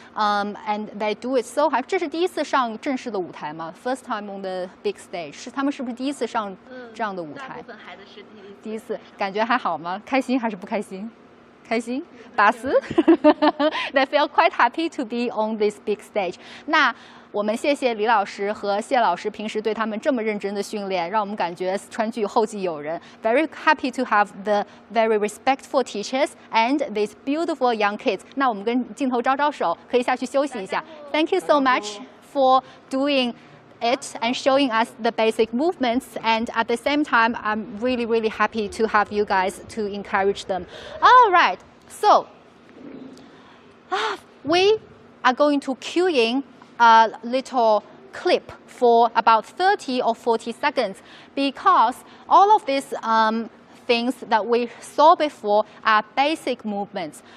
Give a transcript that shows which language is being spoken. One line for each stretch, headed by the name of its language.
English: And they do it so hard.
Chinese: 这是第一次上正式的舞台吗
English: ？First time on the big stage.
Chinese: 是他们是不是第一次上这样的舞台？大部分孩子是第一次，感觉还好吗？开心还是不开心？开心，巴适。
English: They feel quite happy to be on this big stage.
Chinese: 那我们谢谢李老师和谢老师平时对他们这么认真的训练，让我们感觉川剧后继有人。
English: Very happy to have the very respectful teachers and these beautiful young kids.
Chinese: 那我们跟镜头招招手，可以下去休息一下。
English: Thank you so much for doing it and showing us the basic movements, and at the same time I'm really happy to have you guys to encourage them. All right, so we are going to cue in a little clip for about 30 or 40 seconds because all of these things that we saw before are basic movements.